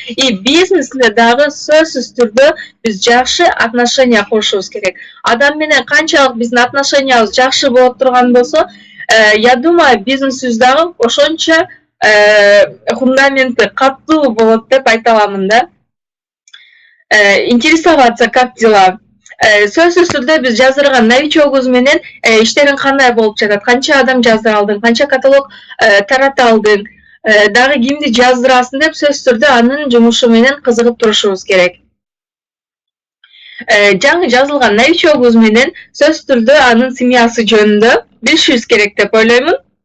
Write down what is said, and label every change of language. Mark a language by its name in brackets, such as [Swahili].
[Kyrgyz] И бизнесте дагы сөзсүз түрдө биз жакшы отношения курушубуз керек. Адам менен канчалык биздин отношениябыз жакшы болот турган болсо, [Russian] я думаю, [Kyrgyz] бизнесибиз дагы ошончо фундаменти катуу болот деп айта аламын да. [Russian] Интересоваться, как дела? [Kyrgyz] Сөзсүз түрдө биз жаздырган новичогубуз менен иштериң кандай болуп жатат? Канча адам жаздыра алдың? Канча каталог тарата алдың? Дагы кимди жаздырасың деп сөзсүз түрдө анын жумушу менен кызыгып турушубуз керек. Жаңы жазылган новичогубуз менен сөзсүз түрдө анын семьясы жөнүндө билишибиз керек деп ойлоймун.